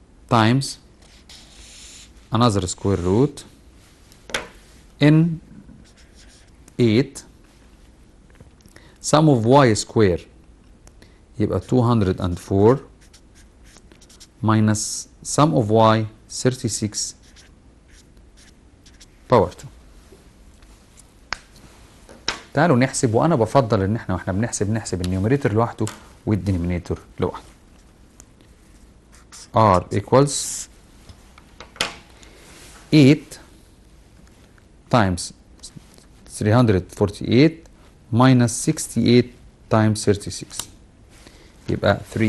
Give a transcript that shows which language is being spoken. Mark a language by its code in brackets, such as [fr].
[en] times another square root n 8 sum of y square يبقى 204 minus sum of y 36 power 2. [ar] تعالوا نحسب، وانا بفضل ان احنا واحنا بنحسب النيوميريتور لوحده والدينومينيتور لوحده. [en] r equals 8 times 348 minus 68 times 36 يبقى